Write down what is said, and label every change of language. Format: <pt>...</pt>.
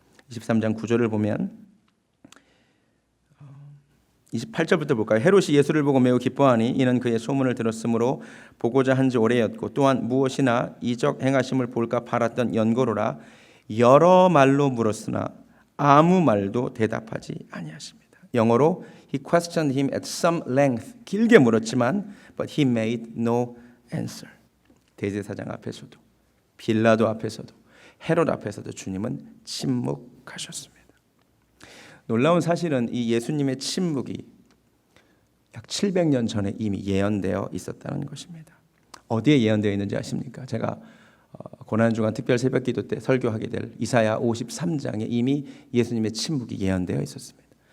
<ko>23장 9절을 보면 28절부터 볼까요? 헤롯이 예수를 보고 매우 기뻐하니 이는 그의 소문을 들었으므로 보고자 한지 오래였고 또한 무엇이나 이적 행하심을 볼까 바랐던 연고로라. 여러 말로 물었으나 아무 말도 대답하지 아니하십니다. 영어로</ko> <en>He questioned him at some length.</en> <ko>길게 물었지만</ko> <en>but he made no answer.</en> <ko>대제사장 앞에서도 빌라도 앞에서도 헤롯 앞에서도 주님은 침묵하셨습니다. 놀라운 사실은 이 예수님의 침묵이 약 700년 전에 이미 예언되어 있었다는 것입니다. 어디에 예언되어 있는지 아십니까? 제가 고난주간 특별 새벽기도 때 설교하게 될 이사야 53장에 이미 예수님의 침묵이 예언되어 있었습니다.</ko>